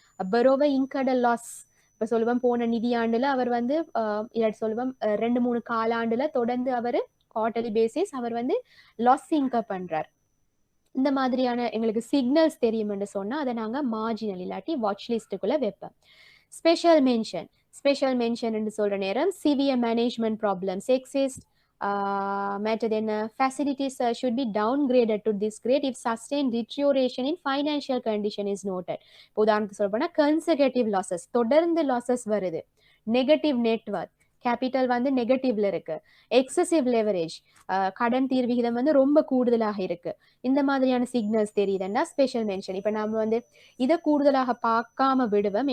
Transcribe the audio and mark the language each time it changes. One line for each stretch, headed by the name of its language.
Tamil: பரோவா இன்கட loss. இப்போ சொல்லுவோம் போன நிதியாண்டுல அவர் வந்து இல்லாட்டி சொல்லுவோம் 2-3 காலாண்டுல தொடர்ந்து அவர் குவார்டர்லி பேசிஸ் அவர் வந்து லாஸ் இன்கம் பண்றார். இந்த மாதிரியான எங்களுக்கு சிக்னல்ஸ் தெரியும்னு சொன்னா அதை நாங்க மார்ஜினல் இல்லாட்டி வாட்ச் லிஸ்ட்டுக்குள்ள வைப்போம்.
English: special mention
Tamil: சொல்ற நேரம்
English: Severe management problems exist.
Tamil: மற்றது என்ன,
English: facilities should be downgraded to this grade if sustained deterioration in financial condition is noted.
Tamil: உதாரணத்துக்கு சொல்ல போனா
English: consecutive losses,
Tamil: தொடர்ந்து லாசஸ் வருது. நெகட்டிவ் நெட்வொர்க் கேபிட்டல் வந்து நெகட்டிவ்ல இருக்கு. எக்ஸசிவ் லெவரேஜ், கடன் தீர்விகிதம் வந்து ரொம்ப கூடுதலாக இருக்கு. இந்த மாதிரியான சிக்னல்ஸ் தெரியுதுன்னா ஸ்பெஷல் மென்ஷன். இப்போ நம்ம வந்து இதை கூடுதலாக பார்க்காம விடுவோம்.